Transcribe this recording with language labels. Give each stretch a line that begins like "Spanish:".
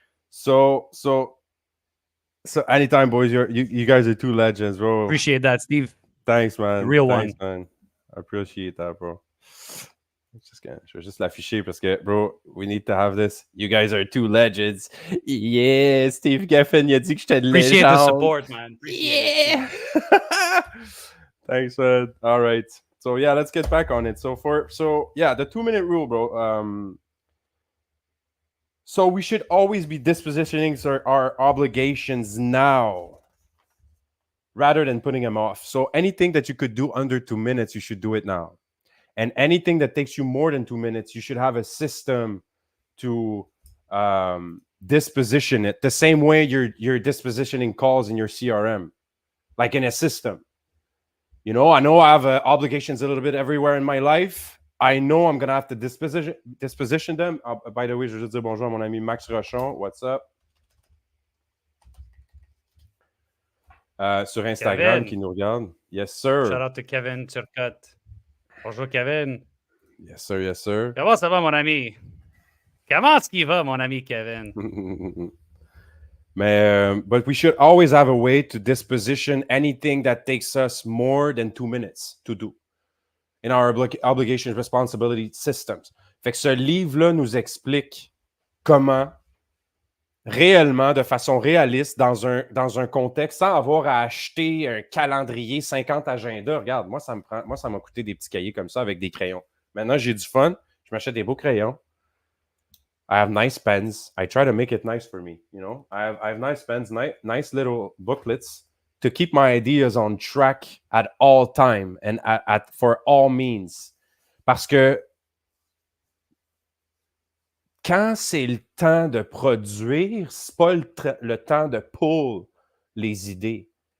English: So anytime, boys. You guys are two legends, bro. Appreciate that, Steve. Thanks, man. The real Thanks, one, man. I appreciate that, bro.
French: Je vais juste l'afficher parce que,
English: bro, we need to have this. You guys are two legends.
French: Yeah, Steve Geffen, il a dit que j'étais une légende.
English: Appreciate the support, man. Appreciate it. Thanks, man. All right. So, yeah, let's get back on it. So, the 2-minute rule, bro. So, we should always be dispositioning our obligations now rather than putting them off. So, anything that you could do under 2 minutes, you should do it now. And anything that takes you more than 2 minutes, you should have a system to disposition it the same way you're dispositioning calls in your CRM, like in a system. You know, I know I have obligations a little bit everywhere in my life. I know I'm going to have to disposition them. By the way,
French: je veux juste dire bonjour à mon ami Max Rochon.
English: What's up?
French: Sur Instagram,
English: Kevin.
French: qui nous regarde.
English: Yes, sir. Shout out to Kevin Turcotte. Bonjour, Kevin. Yes, sir. Yes, sir.
French: Comment ça va, mon ami? Comment est-ce qu'il va, mon ami Kevin?
English: But we should always have a way to disposition anything that takes us more than 2 minutes to do in our obligations, responsibility systems.
French: Fait que ce livre-là nous explique comment réellement, de façon réaliste, dans un contexte, sans avoir à acheter un calendrier, 50 agendas. Regarde, moi, ça m'a coûté des petits cahiers comme ça avec des crayons. Maintenant, j'ai du fun. Je m'achète des beaux crayons.
English: I have nice pens. I try to make it nice for me, you know. I have nice pens, nice little booklets to keep my ideas on track at all time and for all means.
French: Parce que quand c'est le temps de produire, c'est pas le temps de pull les idées.